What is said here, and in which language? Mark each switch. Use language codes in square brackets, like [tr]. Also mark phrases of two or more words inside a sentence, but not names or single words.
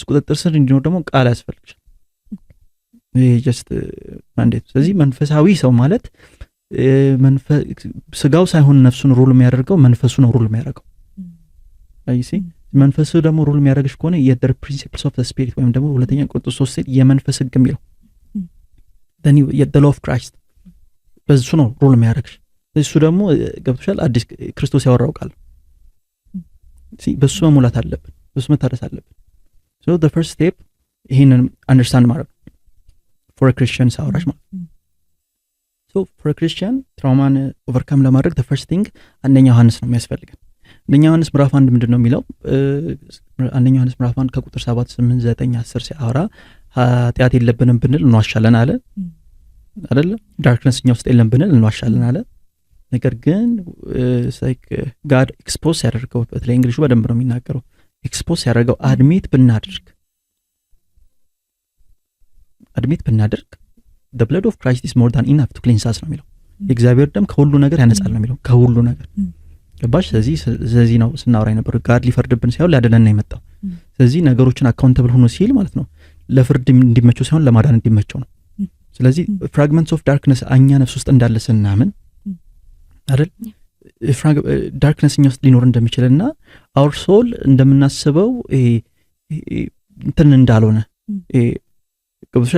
[am] ቁጥጥር ስር እንዲኖር ደግሞ ቃል ያስፈልግሻል። ይሄ [en] just mandate። [am] ስለዚህ መንፈሳዊ ሰው ማለት ስጋው ሳይሆን ነፍሱን ሩል የሚያደርገው መንፈሱ ነው ሩል የሚያደርገው። አይሲ መንፈሱ ደግሞ ሩል የሚያደርግሽ ከሆነ የደር [en] principles of the spirit [am] ወይም ደግሞ ሁለተኛ ቆሮንቶስ 3 የመንፈስ ህግ የሚለው [en] then the law of Christ [am] በሱ ነው ሩል የሚያደርግሽ። እሱ ደግሞ ገብቶሻል አዲስ ክርስቶስ ያወራው ቃል በሱ መሙላት አለብን፣ በሱ መታደስ አለብን። [en] so the first step [am] ይሄንን አንደርስታንድ ማድረግ [en] for a Christian [am] ሳወራሽ ማለት [en] so for a Christian trauma overcome [am] ለማድረግ [en] the first thing [am] አንደኛ ዮሐንስ ነው የሚያስፈልገን። አንደኛ ዮሐንስ ምዕራፍ 1 ምንድነው የሚለው? አንደኛ ዮሐንስ ምዕራፍ 1 ከቁጥር 7 8 9 10 ሲያወራ ኃጢአት የለብንም ብንል እንዋሻለን አለ አይደለ? ዳርክነስ እኛ ውስጥ የለም ብንል እንዋሻለን አለ። ነገር ግን [en] like God expose [am] ያደርገው በተለይ እንግሊሹ በደንብ ነው የሚናገረው። ኤክስፖዝ ያደርገው አድሚት ብናደርግ [en] the blood of Christ is more than enough to cleanse us [am] ነው የሚለው። የእግዚአብሔር ደም ከሁሉ ነገር ያነጻል ነው የሚለው፣ ከሁሉ ነገር ገባሽ? ስለዚህ ነው ስናወራ የነበረው ጋድ ሊፈርድብን ሳይሆን ሊያድነን ነው የመጣው። ስለዚህ ነገሮችን አካውንተብል ሆኖ ሲል ማለት ነው ለፍርድ እንዲመቸው ሳይሆን ለማዳን እንዲመቸው ነው። ስለዚህ [en] fragments of darkness [am] እኛ ነፍስ ውስጥ እንዳለ ስናምን አይደል ዳርክነስ እኛ ውስጥ ሊኖር እንደሚችልና [en] our soul [am] እንደምናስበው እንትን እንዳልሆነ ገብቶሻል?